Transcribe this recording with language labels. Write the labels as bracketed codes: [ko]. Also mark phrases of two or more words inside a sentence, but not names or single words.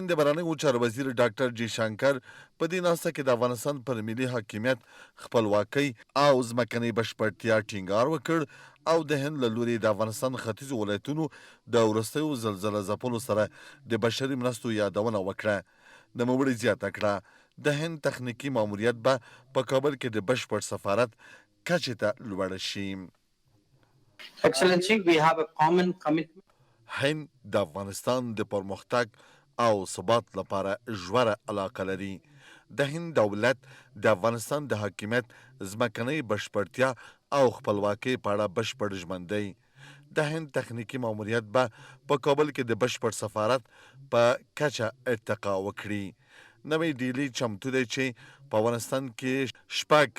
[ps] د بهرنیو چارو وزیر ډاکټر جي شنکر په دې ناسته کې د افغانستان پر ملي حاکمیت خپلواکۍ او ځمکنۍ بشپړتیا ټینګار وکړ او د هند له لوري د افغانستان ختیځو ولایتونو د وروستیو زلزله ځپلو سره د بشري مرستو یادونه وکړه نوموړي زیاته کړه د هند تخنیکي ماموریت به په کابل کې د بشپړ سفارت کچې ته لوړه شي [en] Excellency, we have a common commitment. [ps] هند د افغانستان د پرمختګ او ثبات لپاره ژوره علاقه لري د هند دولت د افغانستان د حاکمیت ځمکنۍ بشپړتیا او خپلواکۍ په اړه بشپړ ژمن دی د هند تخنیکي ماموریت به په کابل کې د بشپړ سفارت په کچه ارتقا وکړي نوی ډیلی چمتو دی چې په افغانستان کې 6